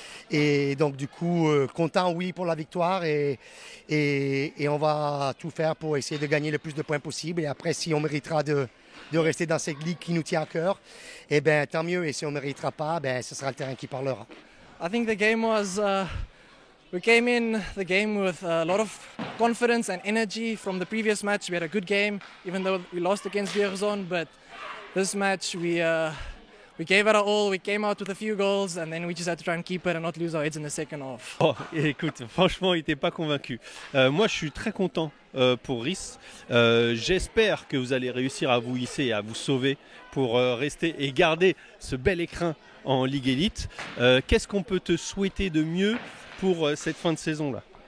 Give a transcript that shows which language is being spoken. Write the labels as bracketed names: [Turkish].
[French] Et donc, du coup, content, oui, pour la victoire. Et on va tout faire pour essayer de gagner le plus de points possible. Et après, si on méritera de rester dans cette ligue qui nous tient à cœur, eh ben, tant mieux. Et si on ne méritera pas, ben, ce sera le terrain qui parlera. [English] I think the game was... We came in the game with a lot of confidence and energy from the previous match. We had a good game, even though we lost against Vierzon. But this match, we gave it our all. We came out with a few goals, and then we just had to try and keep it and not lose our heads in the second half. [French] Oh, écoute, franchement, il n'était pas convaincu. Moi, je suis très content pour Riss. J'espère que vous allez réussir à vous hisser et à vous sauver pour rester et garder ce bel écrin en Ligue Élite. Qu'est-ce qu'on peut te souhaiter de mieux pour cette fin de saison-là?